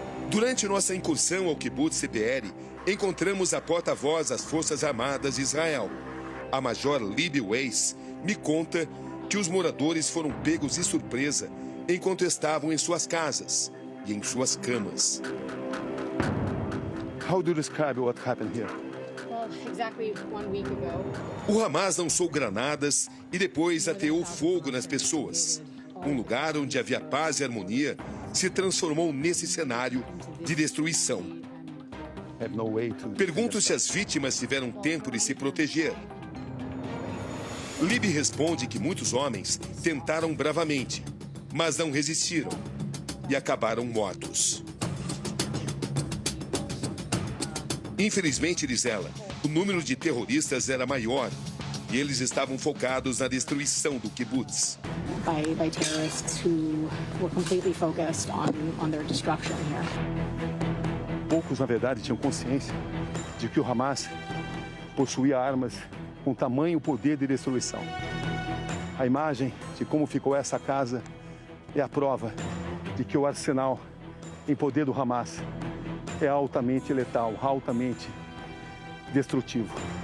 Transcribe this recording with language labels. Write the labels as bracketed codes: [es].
[pt] Durante nossa incursão ao Kibbutz Be'eri, encontramos a porta-voz das Forças Armadas de Israel. A Major Libby Weiss me conta que os moradores foram pegos de surpresa enquanto estavam em suas casas e em suas camas. [en] How do you describe what happened here? Well, exactly 1 week ago. [pt] O Hamas lançou granadas e depois ateou fogo nas pessoas. Um lugar onde havia paz e harmonia se transformou nesse cenário de destruição. Pergunto se as vítimas tiveram tempo de se proteger. Libby responde que muitos homens tentaram bravamente, mas não resistiram e acabaram mortos. Infelizmente, diz ela, o número de terroristas era maior e eles estavam focados na destruição do kibbutz. [en] By terrorists who were completely focused on their destruction here. [pt] Poucos, na verdade, tinham consciência de que o Hamas possuía armas com tamanho poder de destruição. A imagem de como ficou essa casa é a prova de que o arsenal em poder do Hamas é altamente letal, altamente destrutivo.